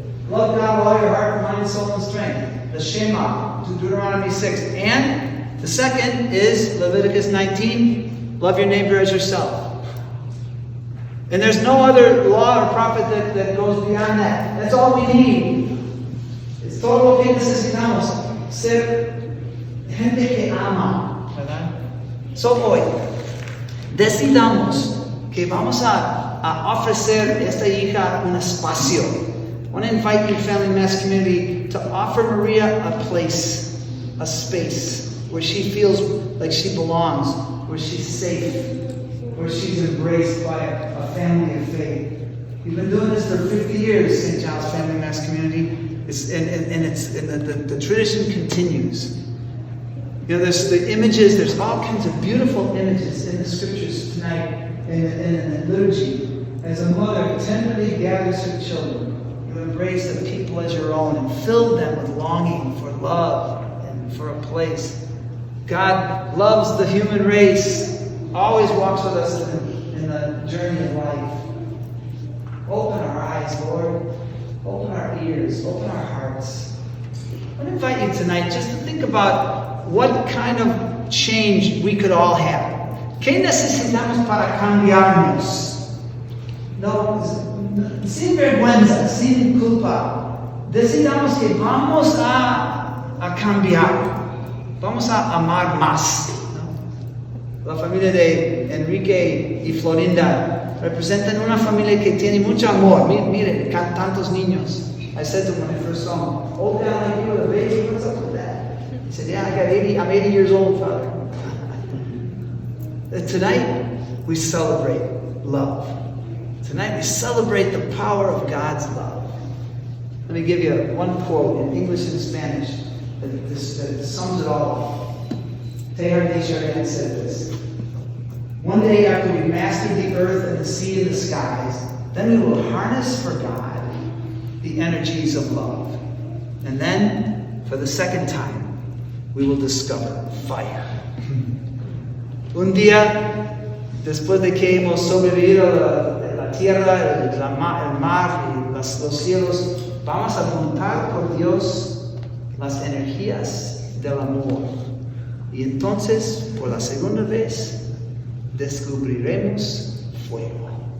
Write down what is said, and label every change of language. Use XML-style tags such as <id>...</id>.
<en>Love God with all your heart, mind, soul, and strength. The Shema, Deuteronomy 6. And the second is Leviticus 19. Love your neighbor as yourself. And there's no other law or prophet that goes beyond that. That's all we need.</en> <es>Es todo lo que necesitamos. Ser gente que ama, ¿verdad? So hoy, decidamos que vamos a ofrecer a esta hija un espacio.</es> <en>I want to invite you, Family Mass community, to offer Maria a place, a space, where she feels like she belongs, where she's safe, where she's embraced by a family of faith. We've been doing this for 50 years, St. Giles Family Mass community, the tradition continues. You know, there's the images, there's all kinds of beautiful images in the scriptures tonight, in the liturgy. As a mother tenderly gathers her children, you embrace the people as your own and fill them with longing for love and for a place. God loves the human race, always walks with us in the journey of life. Open our eyes, Lord. Open our ears, open our hearts. I want to invite you tonight just to think about what kind of change we could all have.</en> <es>¿Qué necesitamos para cambiarnos? No, sin vergüenza, sin culpa. Decidamos que vamos a cambiar. Vamos a amar más. La familia de Enrique y Florinda representan una familia que tiene mucho amor. Miren, tantos niños.</es> <en>I said to him when I first saw him, old guy like you with a baby, what's up with that? He said, yeah, I'm 80 years old, Father. Tonight, we celebrate love. Tonight, we celebrate the power of God's love. Let me give you one quote in English and Spanish that sums it all up. Teilhard de Chardin said this. One day after we master the earth and the sea and the skies, then we will harness for God the energies of love. And then, for the second time, we will discover fire.</en> <es>Un día, después de que hemos sobrevivido a la tierra, el mar y los cielos, vamos a juntar por Dios las energías del amor. Y entonces, por la segunda vez, descubriremos fuego.</es>